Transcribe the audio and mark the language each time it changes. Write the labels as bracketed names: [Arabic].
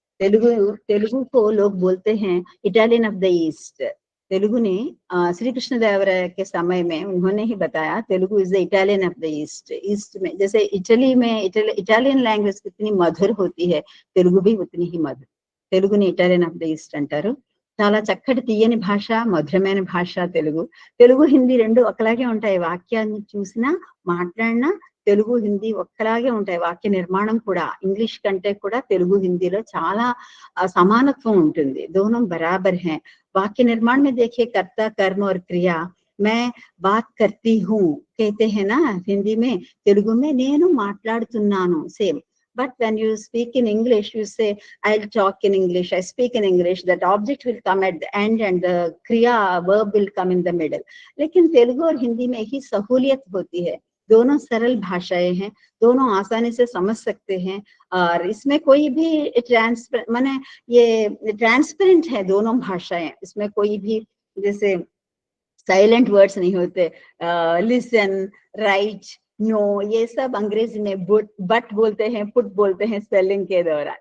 [Hindi] तेलुगु को लोग बोलते हैं [English] Italian of the East. [Hindi] Telugu ने श्री कृष्णदेवराय के समय में उन्होंने ही बताया Telugu [English] Is the Italian of the East. [Hindi] East में जैसे इटली में इटालियन लैंग्वेज कितनी मधुर होती है, तेलुगु भी उतनी ही मधुर। [Telugu] तेलुगुని [English] Italian of the East [Telugu] అంటారు। చాలా చక్కటి తీయని భాష, మధురమైన భాష తెలుగు. తెలుగు హిందీ రెండు ఒకలాగే ఉంటాయి. వాక్యాన్ని చూసినా మాట్లాడినా తెలుగు హిందీ ఒక్కలాగే ఉంటాయి. వాక్య నిర్మాణం కూడా ఇంగ్లీష్ కంటే కూడా తెలుగు హిందీలో చాలా సమానత్వం ఉంటుంది. [Hindi] दोनों बराबर हैं। वाक्य निर्माण में देखिए कर्ता, कर्म और क्रिया। मैं बात करती हूँ कहते हैं ना हिंदी में, तेलुगु में [Telugu] నేను మాట్లాడుతున్నాను [Hindi] same. [English] But when you speak in English, you say, I'll talk in English, I speak in English, that object will come at the end and the kriya verb will come in the middle. [Hindi] लेकिन तेलुगु और हिंदी में ही सहूलियत होती है। दोनों सरल भाषाएं हैं, दोनों आसानी से समझ सकते हैं, और इसमें कोई भी माने ये ट्रांसपेरेंट है दोनों भाषाएं। इसमें कोई भी जैसे साइलेंट वर्ड्स नहीं होते, लिसन, राइट, नो, ये सब अंग्रेजी में बट बोलते हैं, पुट बोलते हैं स्पेलिंग के दौरान।